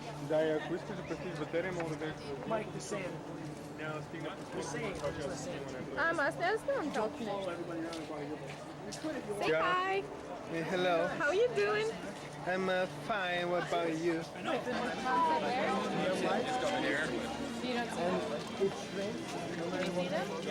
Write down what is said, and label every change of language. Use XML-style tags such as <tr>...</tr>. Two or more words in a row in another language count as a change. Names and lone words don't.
<bg>Да, и ако искаш да пестиш батерия, мога да дадеш.</bg> <en>Mike was saying,</en> <bg>Няма да стигне</bg> <en>was saying, was saying. I must know talking. Follow everybody around and buy your book. You could if you Say want. hi. Hey, hello. How are you doing? I'm fine. What about you? You don't see them? You see them?</en>